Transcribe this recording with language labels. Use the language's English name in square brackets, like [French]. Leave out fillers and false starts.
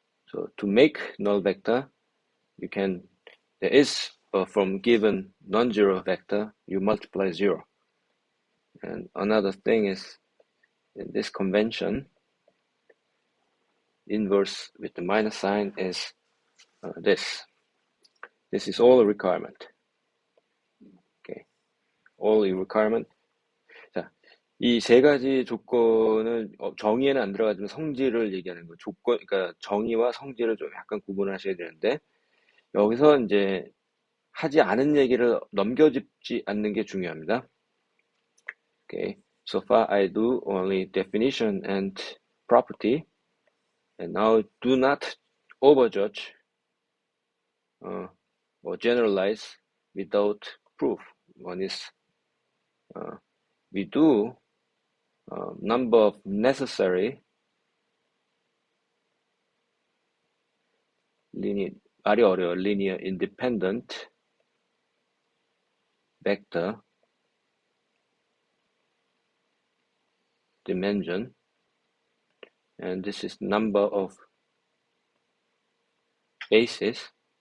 [English] So to make null vector, you can, there is from given non-zero vector, you multiply 0. And another thing is in this convention, inverse with the minus sign is this. This is all a requirement. Okay, all a requirement. [Korean] 자, 이 세 가지 조건은 정의에는 안 들어가지만 성질을 얘기하는 거. 조건, 그러니까 정의와 성질을 좀 약간 구분하셔야 되는데 여기서 이제 하지 않은 얘기를 넘겨짚지 않는 게 중요합니다. [English] Okay, so far I do only definition and property, and now do not overjudge or generalize without proof. One is we do number of necessary linear independent vector dimension, and this is number of bases.